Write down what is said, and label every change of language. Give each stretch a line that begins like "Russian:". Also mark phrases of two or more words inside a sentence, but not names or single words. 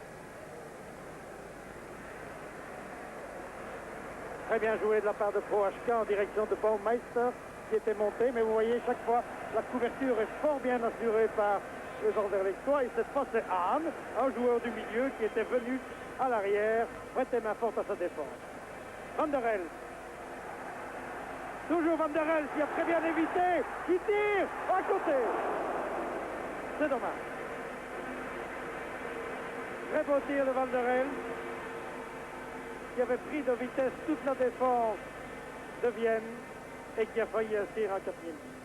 French: Très bien joué de la part de Prohachka en direction de Baumeister qui était monté. Mais vous voyez, chaque fois, la couverture est fort bien assurée par les Anderlechtois. Et cette fois, c'est Hahn, un joueur du milieu qui était venu à l'arrière, prêter main forte à sa défense. Van der Elst. Toujours Van der Elst qui a très bien évité, qui tire à côté. C'est dommage. Très beau tir de Van der Elst qui avait pris de vitesse toute la défense de Vienne et qui a failli inscrire un 4e.